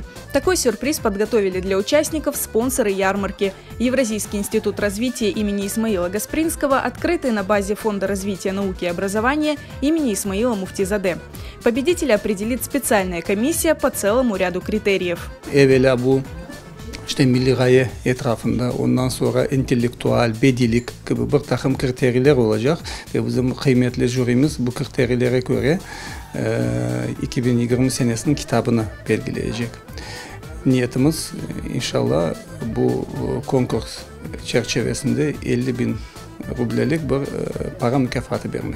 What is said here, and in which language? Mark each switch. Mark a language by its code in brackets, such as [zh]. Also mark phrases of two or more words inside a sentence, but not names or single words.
[ru] Такой сюрприз подготовили для участников спонсоры ярмарки. Евразийский институт развития имени Исмаила Гаспринского, открытый на базе Фонда развития науки и образования имени Исмаила Муфтизаде. Победителя определит специальная комиссия по целому ряду критериев. [crh] İşte milli gaye etrafında, ondan sonra entelektüel, bedilik gibi bir takım kriterler olacak ve bizim kıymetli jürimiz bu kriterlere göre 2020 senesinin kitabını belirleyecek. Niyetimiz inşallah bu konkurs çerçevesinde 50.000 rublelik bir para mükafatı vermek.